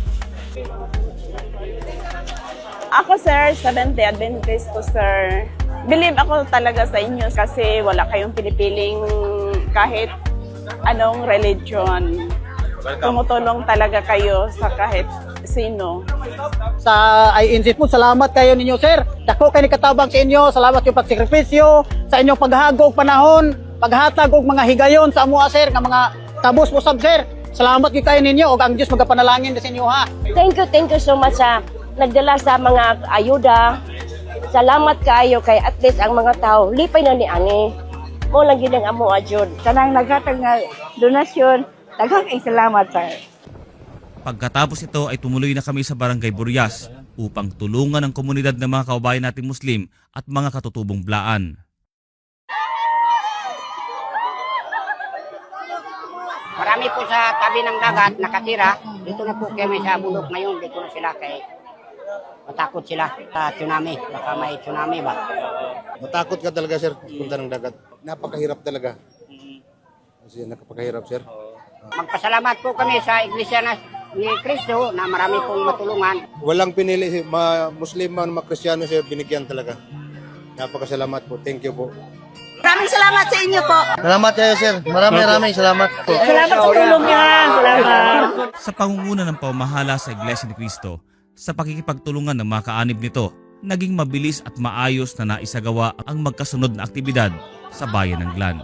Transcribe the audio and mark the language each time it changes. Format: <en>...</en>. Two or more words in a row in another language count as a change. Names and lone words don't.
<ceb>Ako sir, Seventh-day Adventist ko sir.</ceb> <tl>Believe ako talaga sa inyo kasi wala kayong pinipiling kahit anong religion. Tumutulong talaga kayo sa kahit sino.</tl> <ceb>Sa INC po, salamat kayo ninyo sir. Dako kayo ni katabang sa inyo. Salamat yung pagsakripisyo sa inyong paghagog panahon, paghatag og mga higayon sa amuha sir nga mga tabos usab sir. Salamat gyud kayo ninyo ug ang Dios magapanalangin sa inyo ha.</ceb> <en>Thank you so much</en> <ceb>sa nagdala sa mga ayuda. Salamat kayo kay at least ang mga tao lipay na ni ani. Mo lang gid ang amuha jud. Kanang naghatag nga donasyon, daghang salamat sir.</ceb> <tl>Pagkatapos ito ay tumuloy na kami sa Barangay Burias upang tulungan ang komunidad ng mga kababayan nating Muslim at mga katutubong Blaan. Marami po sa tabi ng dagat nakatira. Dito na po kami sa bundok ngayon. Dito na sila kay matakot sila sa tsunami. Baka may tsunami ba? Matakot ka talaga sir, punta ng dagat. Napakahirap talaga. Kasi napakahirap sir. Magpasalamat po kami sa Iglesia ni Cristo na marami pong matulungan. Walang pinili, Muslim man, Kristyano sir, binigyan talaga. Napakasalamat po.</tl> <en>Thank you po.</en> <tl>Maraming salamat sa inyo po.</tl> <ceb>Salamat kayo</ceb> <tl>sir. Maraming salamat po. Salamat sa tulong niya. Salamat. Sa pangunguna ng pamahala sa Iglesia ni Cristo, sa pakikipagtulungan ng mga kaanib nito, naging mabilis at maayos na naisagawa ang magkasunod na aktibidad sa bayan ng Glan.</tl>